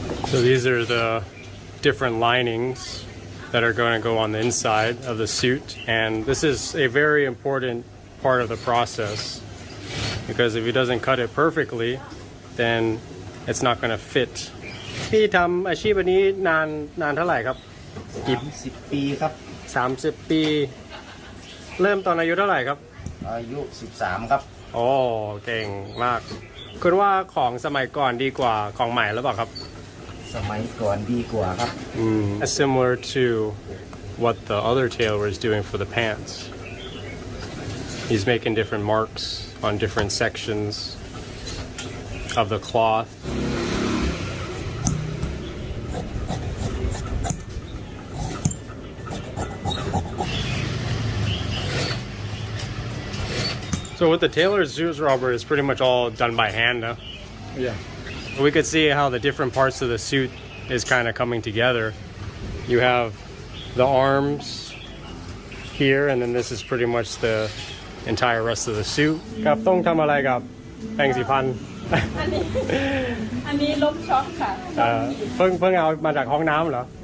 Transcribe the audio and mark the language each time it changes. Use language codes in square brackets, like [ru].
[en] So these are the different linings that are going to go on the inside of the suit. And this is a very important part of the process, because if he doesn't cut it perfectly, then it's not going to fit. [th] พี่ทำอาชีพนี้นานเท่าไหร่ครับ 30 ปีครับ 30 ปี เริ่มตอนอายุเท่าไหร่ครับ อายุ 13 ครับ โอ้เก่งมากคุณว่าของสมัยก่อนดีกว่าของใหม่หรือเปล่าครับ สมัยก่อนดีกว่าครับ [en] Similar to what the other tailor is doing for the pants. He's making different marks on different sections of the cloth. So with the tailor's suits, Robert, it's pretty much all done by hand now. Yeah. We could see how the different parts of the suit is kind of coming together. You have the arms here, and then this is pretty much the entire rest of the suit. [th] กับต้องทำอะไรกับแปรงสีฟัน อันนี้ลบช็อคค่ะ เพิ่งเอามาจากห้องน้ำเหรอ